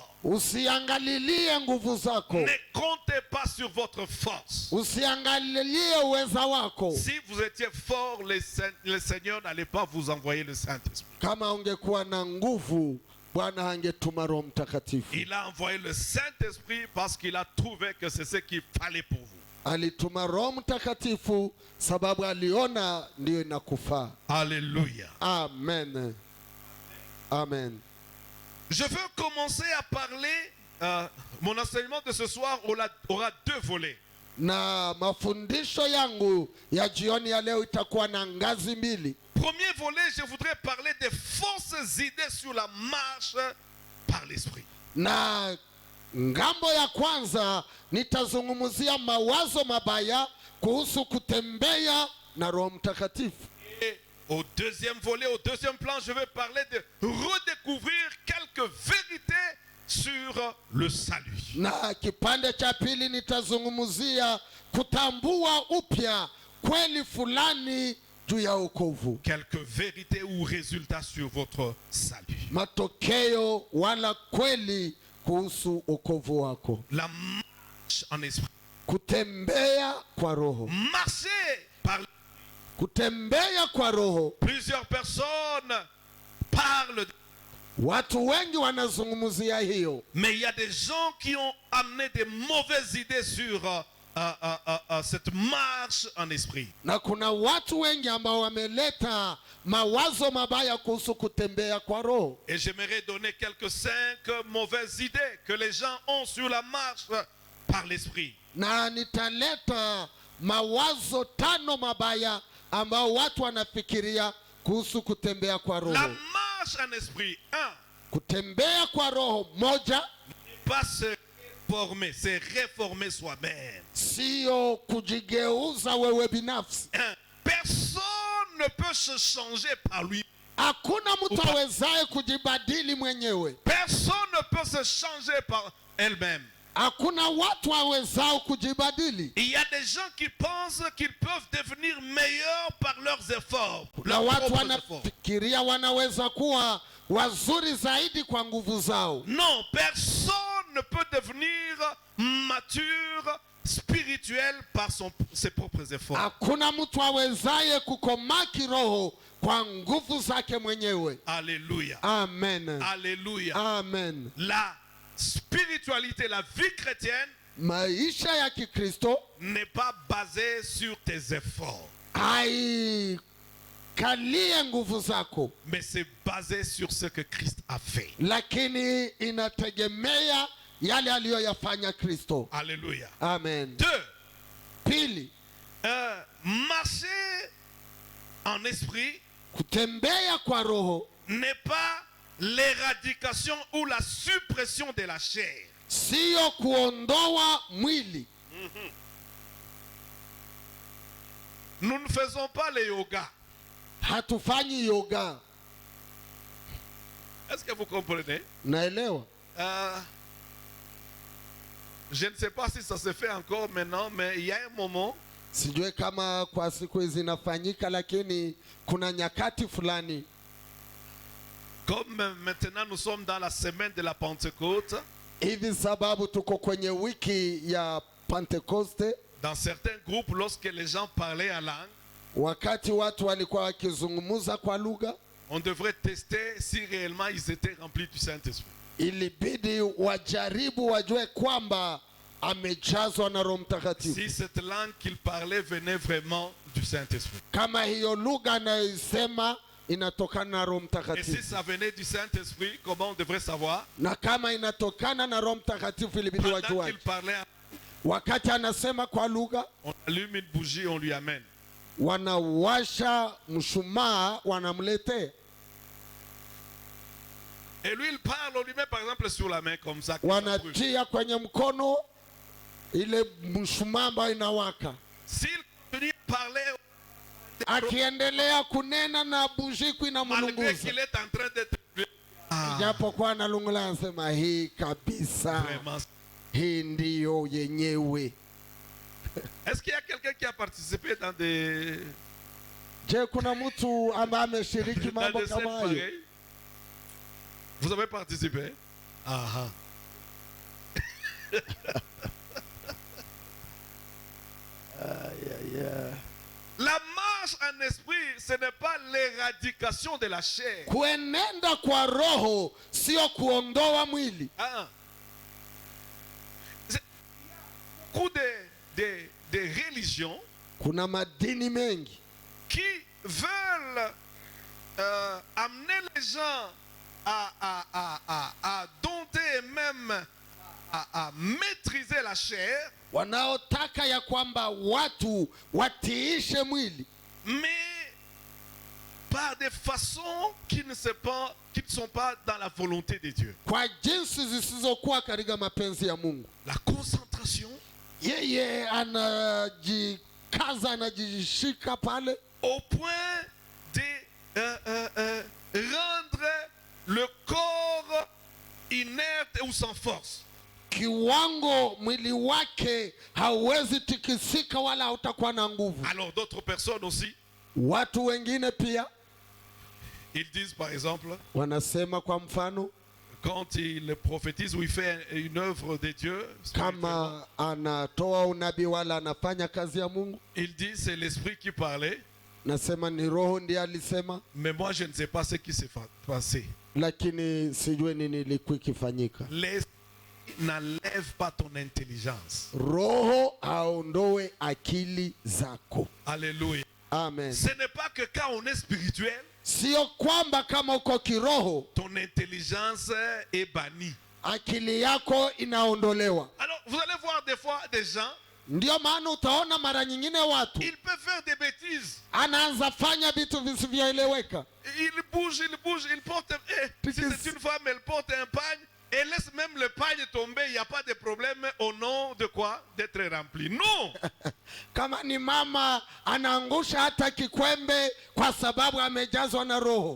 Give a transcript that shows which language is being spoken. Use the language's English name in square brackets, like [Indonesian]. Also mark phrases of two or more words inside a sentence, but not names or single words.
[Swahili] Usiangalilie nguvu zako, [French] Ne comptez pas sur votre force. [Swahili] usiangalilie uweza wako. [French] Si vous étiez fort, le Seigneur n'allait pas vous envoyer le Saint-Esprit. [Swahili] Kama ungekuwa na nguvu, Bwana hangetuma Roho Mtakatifu. [French] Il a envoyé le Saint-Esprit parce qu'il a trouvé que c'est ce qu'il fallait pour vous. [Swahili] Alituma Roho Mtakatifu sababu aliona ndio inakufaa. [French] Alléluia. [Swahili] Amen. Amen. [French] Je veux commencer à parler, mon enseignement de ce soir aura deux volets. [Swahili] Na mafundisho yangu ya jioni ya leo itakuwa na ngazi mbili. [French] Premier volet, je voudrais parler des fausses idées sur la marche par l'Esprit. [Swahili] Na ngambo ya kwanza nitazungumzia mawazo mabaya kuhusu kutembea na Roho Mtakatifu. [French] Et au deuxième volet, au deuxième plan, je vais parler de redécouvrir quelques vérités sur le salut. [Swahili] Na kipande cha pili nitazungumzia kutambua upya kweli fulani juu ya wokovu. [French] Quelques vérités ou résultats sur votre salut. [Swahili] Matokeo wala kweli kuhusu wokovu wako. [French] La marche en esprit. [Swahili] Kutembea kwa roho. [French] Marcher par [Swahili] Kutembea kwa roho. [French] plusieurs personnes parlent, [Swahili] Watu wengi wanazungumzia hiyo. [French] mais il y a des gens qui ont amené des mauvaises idées sur cette marche en esprit. [Swahili] Na kuna watu wengi ambao wameleta mawazo mabaya kuhusu kutembea kwa roho. [French] Et j'aimerais donner quelques 5 mauvaises idées que les gens ont sur la marche par l'esprit. [Swahili] Na nitaleta mawazo 5 mabaya ambao watu wanafikiria kuhusu kutembea kwa [French] La [Swahili] roho. [French] marche en esprit, 1, [Swahili] Kutembea kwa roho, moja, [French] pas se réformer, c'est réformer soi-même. [Swahili] sio kujigeuza wewe binafsi. [French] 1, personne ne peut se changer par lui. [Swahili] Hakuna mtu awezaye kujibadili mwenyewe. [French] Personne ne peut se changer par elle-même. [Swahili] Hakuna watu wawezao kujibadili. [French] Il y a des gens qui pensent qu'ils peuvent devenir meilleurs par leurs efforts. [Swahili] Na [French] Leurs [Swahili] watu [French] propres efforts. [Swahili] wanafikiria wanaweza kuwa wazuri zaidi kwa nguvu zao. [French] Non, personne ne peut devenir mature, spirituel par ses propres efforts. [Swahili] Hakuna mtu awezaye kukomaa kiroho kwa nguvu zake mwenyewe. [French] Alléluia. [Swahili] Amen. [French] Alléluia. [Swahili] Amen. [French] La spiritualité, la vie chrétienne [Swahili] Maisha ya Kikristo [French] n'est pas basée sur tes efforts, [Swahili] haikalie nguvu zako, [French] mais c'est basé sur ce que Christ a fait. [Swahili] lakini inategemea yale aliyoyafanya Kristo. [French] Alléluia. [Swahili] Amen. [French] 2. [Swahili] Pili, [French] Marcher en esprit [Swahili] kutembea kwa roho [French] n'est pas l'éradication ou la suppression de la chair. [Swahili] sio kuondoa mwili. [French] Nous ne faisons pas le yoga. [Swahili] Hatufanyi yoga. [French] Est-ce que vous comprenez? [Swahili] Naelewa. [French] Je ne sais pas si ça se fait encore maintenant, mais il y a un moment, [Swahili] Sijue kama kwa siku hizi inafanyika, lakini kuna nyakati fulani, [French] comme maintenant nous sommes dans la semaine de la Pentecôte, [Swahili] hivi sababu tuko kwenye wiki ya Pentekoste, [French] dans certains groupes, lorsque les gens parlaient en langue, [Swahili] wakati watu walikuwa wakizungumza kwa lugha, [French] on devrait tester si réellement ils étaient remplis du Saint-Esprit. [Swahili] ilibidi wajaribu wajue kwamba amejazwa na Roho Mtakatifu. [French] Si cette langue qu'il parlait venait vraiment du Saint-Esprit. [Swahili] Kama hiyo lugha anayoisema inatokana na Roho [French] Et si [Swahili] Mtakatifu. [French] ça venait du Saint-Esprit, comment on devrait savoir? [Swahili] Na kama inatokana na Roho Mtakatifu ilibidi [French] Pendant [Swahili] wajue. [French] qu'il parlait, [Swahili] Wakati anasema kwa lugha, [French] on allume une bougie, on lui amène. [Swahili] wanawasha mshumaa wanamletea. [French] Et lui, il parle, on lui met par exemple sur la main comme ça. que ça brûle. [Swahili] Wanatia kwenye mkono ile mshumaa ambayo inawaka. [French] S'il continue à parler, [Swahili] Akiendelea kunena na bushiku [French] malgré [Swahili] inamlunguza. [French] qu'il est en train d'être [Swahili] Japokuwa analungula, anasema hii kabisa, [French] vraiment. [Swahili] hii ndiyo yenyewe. [French] Est-ce qu'il y a quelqu'un qui a participé dans des, [Swahili] Je, kuna mtu ambaye ameshiriki [French] dans [Swahili] mambo [French] des scènes [Swahili] kama hayo? [French] pareilles? Vous avez participé? Ah, La marche en esprit, ce n'est pas l'éradication de la chair. [Swahili] Kuenenda kwa roho sio kuondoa mwili. [French] Ah. Beaucoup de religions [Swahili] Kuna madini mengi [French] qui veulent amener les gens à dompter et même à maîtriser la chair, [Swahili] wanaotaka ya kwamba watu watiishe mwili, [French] mais par des façons qui ne sont pas dans la volonté de Dieu. [Swahili] kwa jinsi zisizokuwa katika mapenzi ya Mungu. [French] La concentration [Swahili] Yeye anajikaza, anajishika pale [French] au point de rendre le corps inerte ou sans force. [Swahili] kiwango mwili wake hauwezi tikisika wala hautakuwa na nguvu. [French] Alors d'autres personnes aussi, [Swahili] Watu wengine pia [French] ils disent par exemple [Swahili] wanasema, kwa mfano, [French] quand il prophétise ou il fait une œuvre de Dieu, [Swahili] kama anatoa unabii wala anafanya kazi ya Mungu, [French] il dit c'est l'esprit qui parlait, [Swahili] nasema ni roho ndiye alisema, [French] mais moi je ne sais pas ce qui s'est passé. [Swahili] lakini sijui nini ilikuwa ikifanyika. [French] L'esprit n'enlève pas ton intelligence. [Swahili] Roho aondoe akili zako. [French] Alléluia. [Swahili] Amen. [French] Ce n'est pas que quand on est spirituel, [Swahili] Sio kwamba kama uko kiroho [French] ton intelligence est bannie. [Swahili] akili yako inaondolewa. [French] Alors vous allez voir des fois des gens, [Swahili] Ndio maana utaona mara nyingine watu [French] ils peuvent faire des bêtises. [Swahili] anaanza fanya vitu visivyoeleweka. [French] Il bouge, il porte. Si c'est une femme, elle porte un pagne. Elle laisse même le pagne tomber. Il n'y a pas de problème au nom de quoi? D'être rempli. Non! [Swahili] Kama ni mama anaangusha hata kikwembe kwa sababu amejazwa na roho.